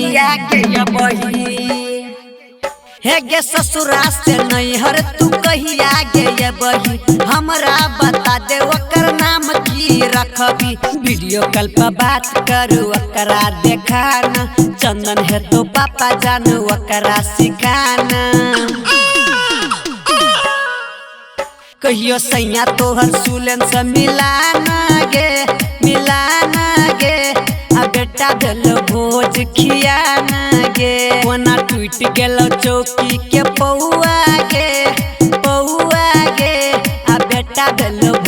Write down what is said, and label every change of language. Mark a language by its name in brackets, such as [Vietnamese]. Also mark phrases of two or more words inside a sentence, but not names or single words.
[Maithili] हे गे ससुरा से नैहर तू कहिया गे बही हमरा बता दे ओकर नाम की रखबी [English] video call [Maithili] पर बात करू ओकरा देखाना चंदन है तो पापा जानू ओकरा सिखाना कहियो सैया तोहर सुलेन से मिलाना गे आ बेटा भेलो भोज खियाना गे कोना टूट गेलो चौकी के पौआ गे आ बेटा भेलो